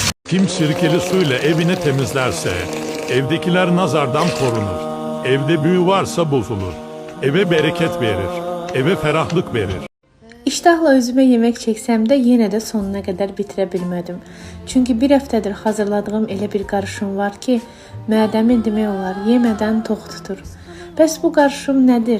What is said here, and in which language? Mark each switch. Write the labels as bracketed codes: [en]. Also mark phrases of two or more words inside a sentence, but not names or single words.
[tr] Kim sirkeli suyla evini temizlerse, evdekiler nazardan korunur. Evde büyü varsa bozulur. Eve bereket verir. Eve ferahlık verir. [az] İştahla özümə yemək çəksəm də yenə də sonuna qədər bitirə bilmədim. Çünki bir həftədir hazırladığım elə bir qarışım var ki, mədəmi demək olar yemədən tox tutur. Bəs bu qarışım nədir?